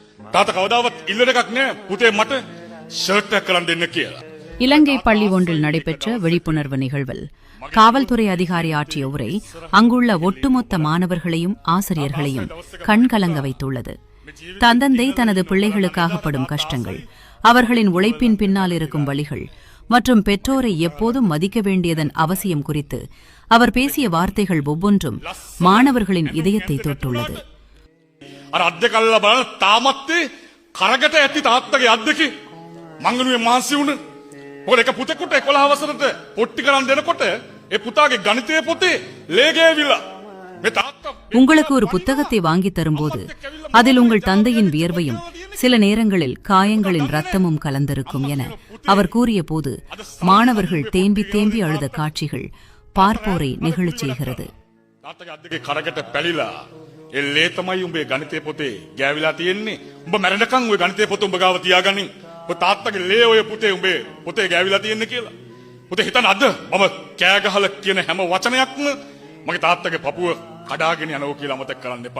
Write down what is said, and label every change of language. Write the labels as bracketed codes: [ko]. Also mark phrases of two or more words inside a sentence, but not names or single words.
[si] තාත්තා කවදාවත් ඉල්ලන එකක් නෑ පුතේ මට ෂර්ට් එකක් කරන් දෙන්න කියලා. [ta] இலங்கை பள்ளி ஒன்றில் நடைபெற்ற விழிப்புணர்வு நிகழ்வில் காவல்துறை அதிகாரி ஆற்றிய உரை அங்குள்ள ஒட்டுமொத்த மாணவர்களையும் ஆசிரியர்களையும் கண்கலங்க வைத்துள்ளது. தந்தந்தை தனது பிள்ளைகளுக்காக படும் கஷ்டங்கள், அவர்களின் உழைப்பின் பின்னால் இருக்கும் வழிகள் மற்றும் பெற்றோரை எப்போதும் மதிக்க வேண்டியதன் அவசியம் குறித்து அவர் பேசிய வார்த்தைகள் ஒவ்வொன்றும் மாணவர்களின் இதயத்தை தொட்டுள்ளது. [si] අර අද්ද කල්ලා බලන තාමත් කරකට ඇති තාත්තගේ අද්දකේ මංගනුවේ මාන්සි වුණ මොකද එක පුතෙකුට 11 වසරට පොට්ටි කරන් දෙනකොට ඒ පුතාගේ ගණිතයේ පොතේ ලේ ගෑවිලා මේ තාත්තා [ta] உங்களுக்கு ஒரு புத்தகத்தை வாங்கித் தரும்போது அதில் உங்கள் தந்தையின் வியர்வையும் சில நேரங்களில் காயங்களின் ரத்தமும் கலந்திருக்கும் என அவர் கூறிய போது மாணவர்கள் தேம்பி தேம்பி அழுத காட்சிகள் பார்ப்போரை நெகிழச் செய்கிறது. [si] තාත්තගේ අද්දකේ කරකට පැලිලා ඒ ලේ තමයි උඹේ ගණිතයේ පොතේ ගෑවිලා තියෙන්නේ. උඹ මැරෙනකන් ඔය ගණිතයේ පොත උඹ ගාව තියාගනින්. ඔය තාත්තගේ ලේ ඔය පුතේ උඹේ පොතේ ගෑවිලා තියෙන්නේ කියලා. පුතේ හිතන්න අද මම කෑ ගහලා කියන හැම වචනයක්ම මගේ තාත්තගේ පපුව කඩාගෙන යනවා කියලා මතක් කරන්න එපා.